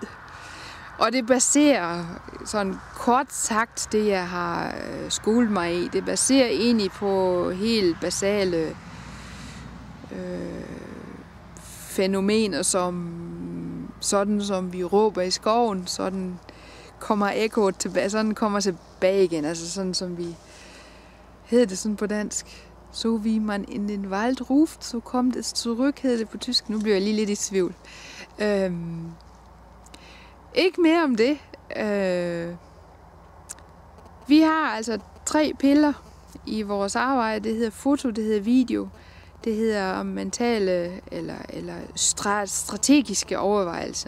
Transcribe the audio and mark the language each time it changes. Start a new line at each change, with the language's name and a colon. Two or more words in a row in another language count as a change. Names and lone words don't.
Danish: Og det baserer, sådan kort sagt, det jeg har skolet mig i, det baserer egentlig på helt basale fænomener, som vi råber i skoven, sådan kommer ekkoet tilbage, sådan kommer tilbage igen, altså sådan som vi hedder det sådan på dansk.
German: Så wie man in den Wald ruft, so kommt es zurück,
Danish: hedder det på tysk. Nu bliver jeg lige lidt i tvivl. Ikke mere om det. Vi har altså 3 piller i vores arbejde. Det hedder foto, det hedder video, det hedder mentale eller strategiske overvejelser.